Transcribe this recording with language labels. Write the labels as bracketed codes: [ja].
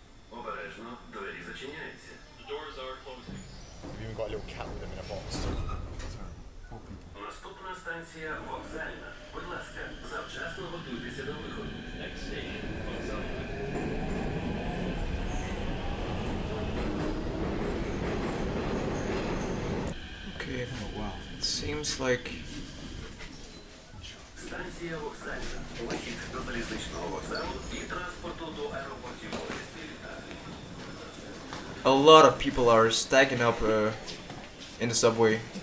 [uk] Обережно, двері зачиняються. [en] The doors are closing. We've even got a little cat with them in a box. [uk] Наступна станція вокзальна. Будь ласка, завчасно готуйтеся до виходу. [en] Next station, Vokzalka. Okay, wow. It seems like [uk] Станція вокзальна. Вихід до залізничного вокзалу і транспорту до аеропортів Бориспіль та [en] a lot of people are stacking up in the subway.